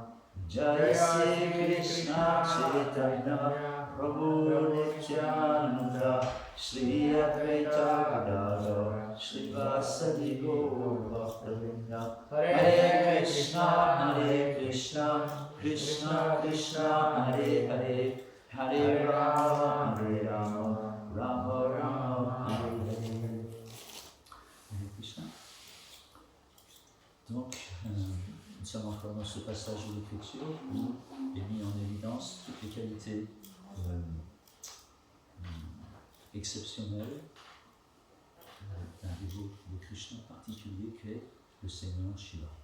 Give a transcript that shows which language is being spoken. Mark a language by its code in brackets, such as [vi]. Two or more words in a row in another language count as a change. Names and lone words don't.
[sa] Jai Sri Krishna Chaitanya Prabhu Nityananda Shri Advaita Gadadhar Srivasadi Gaur Bhaktavinda Hare Krishna Krishna Krishna Hare Hare Hare Rama Rama Rama Hare Hare. Hare Krishna. [fr] Donc, nous sommes encore dans ce passage de l'écriture où est mis en évidence toutes les qualités exceptionnelles d'un dévot de Krishna particulier qu'est le Seigneur Shiva.